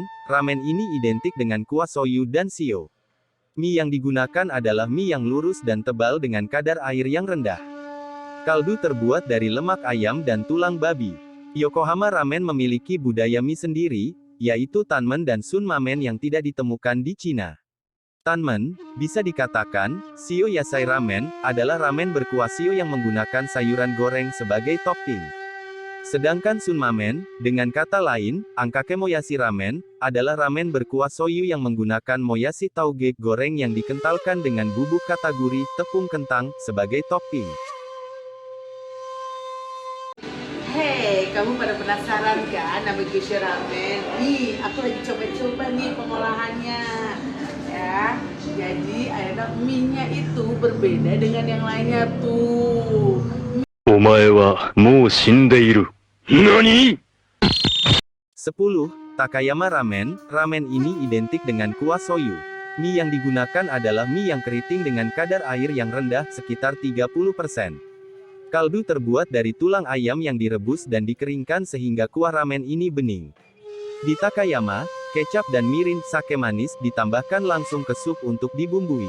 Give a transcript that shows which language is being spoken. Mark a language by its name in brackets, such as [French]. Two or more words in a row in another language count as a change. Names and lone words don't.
[Indonesian] Ramen ini identik dengan kuah soyu dan shio. Mie yang digunakan adalah mie yang lurus dan tebal dengan kadar air yang rendah. Kaldu terbuat dari lemak ayam dan tulang babi. Yokohama Ramen memiliki budaya mie sendiri, yaitu Tanmen dan Sun Mamen yang tidak ditemukan di Cina. Tanmen, bisa dikatakan, [Japanese] 塩野菜ラーメン, [Indonesian] adalah ramen berkuah shio yang menggunakan sayuran goreng sebagai topping. Sedangkan sunmamen, dengan kata lain, [Japanese] あんかけもやしラーメン, [Indonesian] adalah ramen berkuah soyu yang menggunakan moyashi tauge goreng yang dikentalkan dengan bubuk kataguri, tepung kentang, sebagai topping. Hei, kamu pada penasaran kan nama Gyosho Ramen? Nih, aku lagi coba-coba nih pengolahannya. Ya, jadi akhirnya mie-nya itu berbeda dengan yang lainnya tuh. [Japanese] お前はもう死んでいる。何 [Indonesian] 10. Takayama Ramen, ramen ini identik dengan kuah soyu. Mie yang digunakan adalah mie yang keriting dengan kadar air yang rendah, sekitar 30%. Kaldu terbuat dari tulang ayam yang direbus dan dikeringkan sehingga kuah ramen ini bening. Di Takayama, kecap dan mirin sake manis ditambahkan langsung ke sup untuk dibumbui.